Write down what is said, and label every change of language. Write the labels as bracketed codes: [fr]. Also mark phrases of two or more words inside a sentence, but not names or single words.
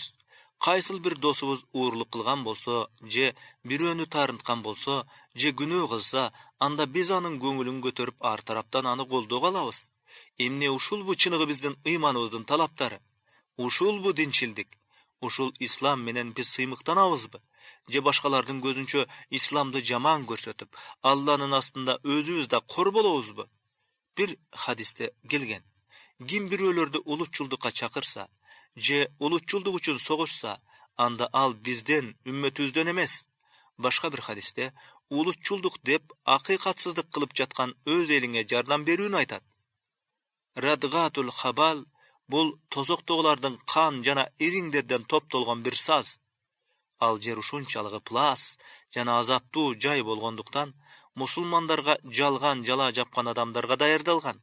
[ky] Кайсыл бир досубуз уурлук кылган болсо, же бирөөнү таарынткан болсо, же күнөө кылса, анда биз анын көңүлүн көтөрүп ар тараптан аны колдоого алабыз. Эмне ушул бу чыныгы биздин ыйманыбыздын талаптары? Ушул бу динчилдик? Ушул ислам менен биз сыймыктанабызбы? Же башкалардын көзүнчө исламды жаман көрсөтүп, Алланын астында өзүбүз да кор болобузбу? Bir hadiste gelgen, kim biröөлөрдү улутчулдукка чакырса, же улутчулдук үчүн согушса, анда ал бизден, үммөтүбүздөн эмес. Башка bir hadiste, улутчулдук деп акыйкатсыздык кылып жаткан өз элиңе жардам берүүнү айтат. [ar] ردغة الخبال [ky] бул тозоктогулардын кан жана ириңдерден топтолгон bir саз. Ал жер ушунчалык ыплас жана азаптуу жай болгондуктан, мусулмандарга жалган жала жапкан адамдарга даярдалган.